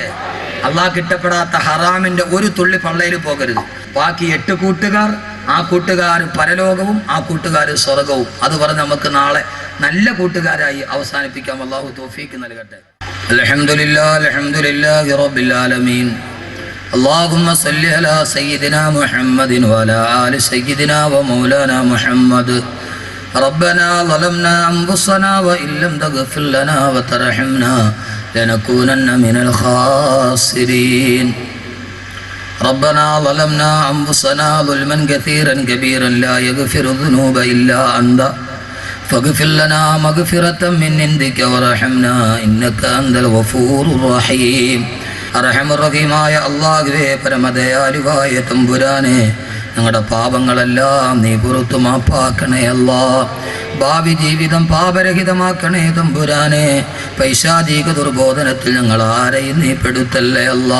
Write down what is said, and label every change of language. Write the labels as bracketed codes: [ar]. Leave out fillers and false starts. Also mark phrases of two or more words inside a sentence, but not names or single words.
[ml] അള്ളാഹ് ഇഷ്ടപ്പെടാത്ത ഹറാമിന്റെ ഒരു തുള്ളി പള്ളയിൽ പോകരുത്. ബാക്കി 8 കൂട്ടുകാർ, ആ കൂട്ടുകാർ പരലോകവും ആ കൂട്ടുകാർ സ്വർഗവും. അത് പറഞ്ഞ് നമുക്ക് നാളെ നല്ല കൂട്ടുകാരായി അവസാനിപ്പിക്കാം. അല്ലാഹു തൗഫീക്ക് നൽകട്ടെ. [ar] الحمد لله الحمد لله رب العالمين. اللهم صل على سيدنا محمد وعلى آل سيدنا ومولانا محمد. ربنا ظلمنا أنفسنا وإن لم تغفر لنا وترحمنا لنكونن من الخاسرين. ربنا ظلمنا أنفسنا ظلما كثيرا كبيرا لا يغفر الذنوب إلا أنت فاغفر لنا مغفرة من عندك وارحمنا إنك أنت الغفور الرحيم. [ml] അർഹമുർറഹീമായ അല്ലാഹുവേ, പരമദയാലുവായ തമ്പുരാനെ, ഞങ്ങളുടെ പാപങ്ങളെല്ലാം നീ പുറത്തു മാപ്പാക്കണേ അല്ലാ. ഭാവി ജീവിതം പാപരഹിതമാക്കണേ തമ്പുരാനെ. പൈശാചിക ദുർബോധനത്തിൽ ഞങ്ങൾ ആരെയും നീ പെടുത്തല്ലേ അല്ലാ.